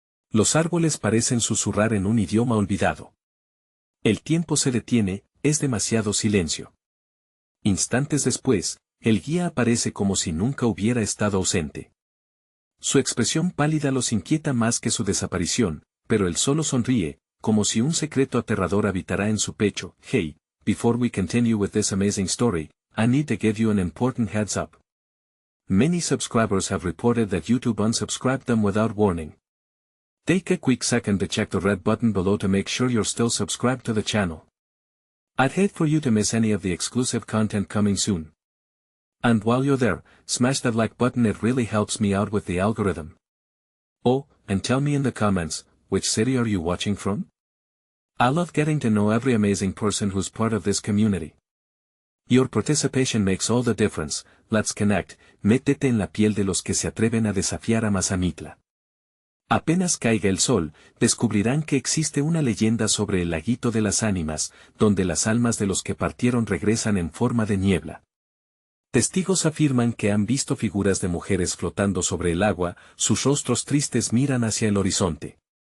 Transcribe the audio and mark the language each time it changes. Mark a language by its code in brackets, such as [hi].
[es] Los árboles parecen susurrar en un idioma olvidado. El tiempo se detiene, es demasiado silencio. Instantes después, el guía aparece como si nunca hubiera estado ausente. Su expresión pálida los inquieta más que su desaparición, pero él solo sonríe, como si un secreto aterrador habitara en su pecho. [en] Hey, before we continue with this amazing story, I need to give you an important heads up. Many subscribers have reported that YouTube unsubscribed them without warning. Take a quick second to check the red button below to make sure you're still subscribed to the channel. I'd hate for you to miss any of the exclusive content coming soon. And while you're there, smash that like button, it really helps me out with the algorithm. Oh, and tell me in the comments, which city are you watching from? I love getting to know every amazing person who's part of this community. Your participation makes all the difference. Let's connect. [es] Métete en la piel de los que se atreven a desafiar a Mazamitla. Apenas caiga el sol, descubrirán que existe una leyenda sobre el laguito de las ánimas, donde las almas de los que partieron regresan en forma de niebla. Testigos afirman que han visto figuras de mujeres flotando sobre el agua, sus rostros tristes miran hacia el horizonte.